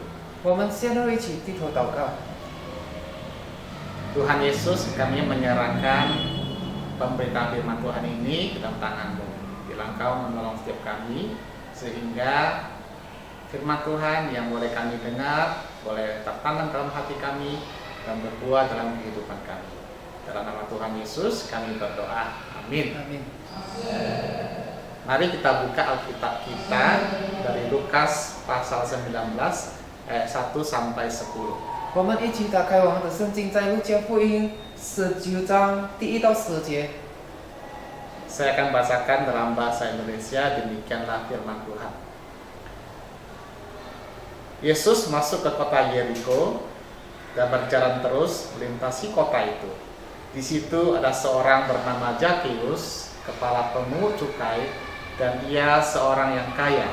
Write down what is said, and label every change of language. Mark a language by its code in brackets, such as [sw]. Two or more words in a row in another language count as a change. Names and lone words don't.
[zh] 我们现在一起低头祷告。 [id] Tuhan Yesus, kami menyerahkan pemberitaan firman Tuhan ini ke dalam tangan-Mu. Bila Engkau menolong setiap kami, sehingga firman Tuhan yang boleh kami dengar, boleh tertanam dalam hati kami, dan berbuah dalam kehidupan kami. Dalam nama Tuhan Yesus, kami berdoa. Amin. Amin. Mari kita buka Alkitab kita dari Lukas pasal 19 ayat 1 sampai 10. [zh] 我们一起打开我们的圣经，在路加福音19章第1到10节。 [id] Saya akan bacakan dalam bahasa Indonesia, demikianlah firman Tuhan. Yesus masuk ke kota Yeriko dan berjalan terus melintasi kota itu. Di situ ada seorang bernama Zakeus, kepala pemungut cukai, dan ia seorang yang kaya.